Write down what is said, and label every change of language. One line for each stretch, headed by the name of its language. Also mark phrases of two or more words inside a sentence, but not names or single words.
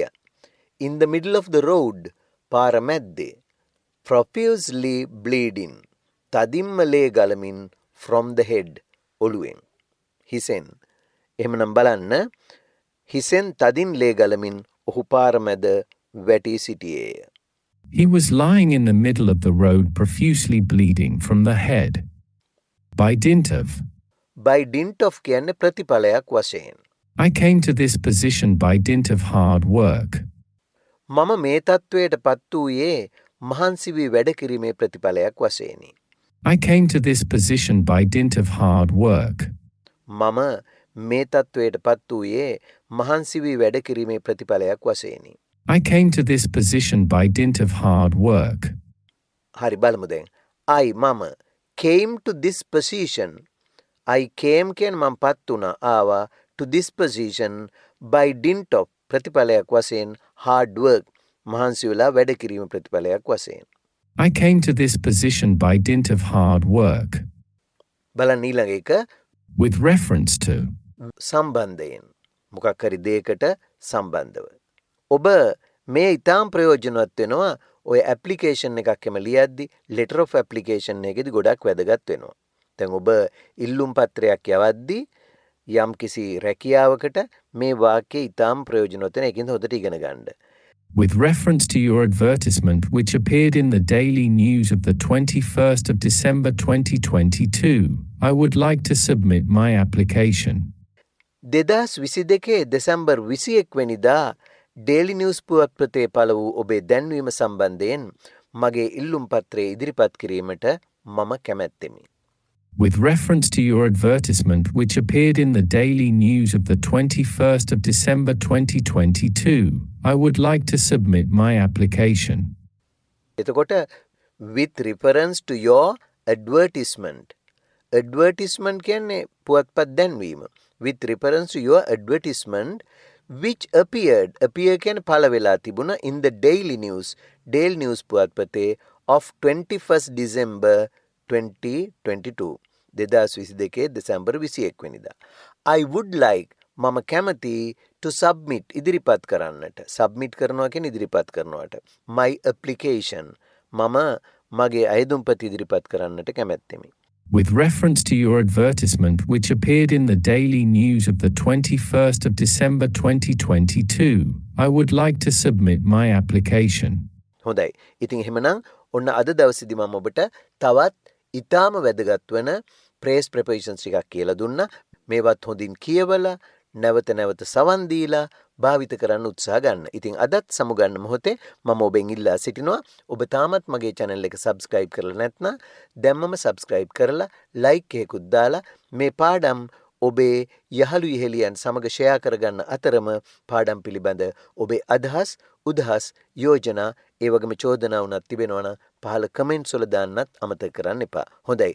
English: In the middle of the road
Sinhala: පාර මැද්දේ.
English: Profusely bleeding
Sinhala: තදින්ම ලේ ගලමින්
English: from the head ඔළුවෙන්.
Sinhala: හිසෙන්. එහෙමනම් බලන්න. හිසෙන් තදින් ලේ ගලමින් ඔහු පාර මැද වැටී සිටියේය.
English: He was lying in the middle of the road profusely bleeding from the head. By dint of. By dint of
Sinhala: කියන්නේ ප්‍රතිඵලයක් වශයෙන්.
English: I came to this position by dint of hard work.
Sinhala: මම මේ තත්ත්වයට පත් වූයේ මහන්සි වී වැඩ කිරීමේ ප්‍රතිඵලයක් වශයෙනි.
English: I came to this position by dint of hard work.
Sinhala: මම මේ තත්ත්වයට පත් වූයේ මහන්සි වී වැඩ කිරීමේ ප්‍රතිඵලයක් වශයෙනි.
English: I came to this position by dint of hard work.
Sinhala: හරි බලමු දැන්.
English: මම came to this position. I came
Sinhala: කියන්නේ මම පත් වුණා ආවා
English: to this position by dint of
Sinhala: ප්‍රතිඵලයක් වශයෙන්
English: hard work
Sinhala: මහන්සි වෙලා වැඩ කිරීම ප්‍රතිඵලයක් වශයෙන්.
English: I came to this position by dint of hard work.
Sinhala: බලන්න ඊළඟ එක
English: With reference to.
Sinhala: සම්බන්ධයෙන් මොකක් හරි දෙයකට සම්බන්ධව. ඔබ මේ ඉතාම ප්‍රයෝජනවත් වෙනවා ඔය ඇප්ලිකේෂන් එකක් එම ලියද්දි
English: letter of application
Sinhala: එකේදී ගොඩක් වැදගත් වෙනවා. දැන් ඔබ ඉල්ලුම් පත්‍රයක් යවද්දි යම් කිසි රැකියාවකට මේ වාක්‍යය ඉතාම ප්‍රයෝජනවත් වෙන එකකින් හොඳට ඉගෙන ගන්න.
English: With reference to your advertisement which appeared in the Daily News of the 21st of December 2022, I would like to submit my application.
Sinhala: 2022 දෙසැම්බර් 21 වෙනිදා ඩේලි නිවුස් පුවත්පතේ පළ වූ ඔබේ දැන්වීම සම්බන්ධයෙන් මගේ ඉල්ලුම් පත්‍රය ඉදිරිපත් කිරීමට මම කැමැත්තෙමි.
English: With reference to your advertisement which appeared in the Daily News of the 21st of December 2022, I would like to submit my application. එතකොට with reference to your advertisement.
Sinhala: Advertisement කියන්නේ පුවත්පත් දැන්වීම.
English: With reference to your advertisement which appeared
Sinhala: කියන්නේ පළ වෙලා තිබුණා
English: in the Daily News පුවත්පතේ of 21st December 2022.
Sinhala: 2022 දෙසැම්බර් 21 වෙනිදා.
English: I would like
Sinhala: මම කැමති
English: to submit
Sinhala: ඉදිරිපත් කරන්නට. submit කරනවා කියන්නේ ඉදිරිපත් කරනවට.
English: my application
Sinhala: මම මගේ අයදුම්පත ඉදිරිපත් කරන්නට කැමැත්තෙමි.
English: With reference to your advertisement which appeared in the Daily News of the 21st of December 2022, I would like to submit my application.
Sinhala: හොඳයි. ඉතින් එහෙමනම් ඔන්න අද දවසේදී මම ඔබට තවත් ඊටාම වැදගත් වෙන
English: phrase prepositions
Sinhala: ටිකක් කියලා දුන්නා. මේවත් හොඳින් කියවලා නැවත නැවත සවන් දීලා භාවිත කරන්න උත්සාහ ගන්න. ඉතින් අදත් සමුගන්න මොහොතේ මම ඔබෙන් ඉල්ලා සිටිනවා ඔබ තාමත් මගේ channel එක subscribe කරලා නැත්නම් දැම්මම subscribe කරලා like එකකුත් දාලා මේ පාඩම් ඔබේ යහළු ඉහෙලියන් සමග share කරගන්න අතරම පාඩම් පිළිබඳ ඔබේ අදහස් උදහස් යෝජනා ඒ වගේම චෝදනා වුණත් තිබෙනවා නම් පහළ comments වල දාන්නත් අමතක කරන්න එපා. හොඳයි.